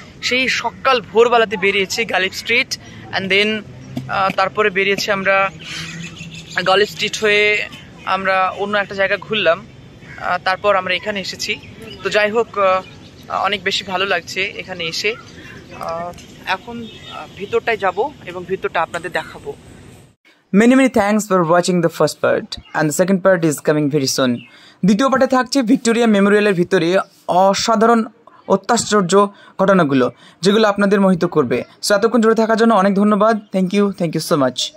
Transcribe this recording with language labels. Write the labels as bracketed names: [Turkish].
[Bangla] সেই সকাল ভোরবেলাতে বেরিয়েছি গালিব স্ট্রিট, [English] and then [Bangla] তারপরে বেরিয়েছি আমরা গালিব স্ট্রিট হয়ে আমরা অন্য একটা জায়গা ঘুরলাম, তারপর আমরা এখানে এসেছি। তো যাই হোক, অনেক বেশি ভালো লাগছে এখানে এসে। এখন ভিতরটায় যাব এবং ভিতরটা আপনাদের দেখাবো। [English] Many thanks for watching the first part, and the second part is coming very soon. [Bangla] দ্বিতীয় পার্টে থাকছে ভিক্টোরিয়া মেমোরিয়ালের ভিতরে অসাধারণ অত্যাশ্চর্য ঘটনাগুলো, যেগুলো আপনাদের মোহিত করবে। সো এতক্ষণ জুড়ে থাকার জন্য অনেক ধন্যবাদ। [English] Thank you so much.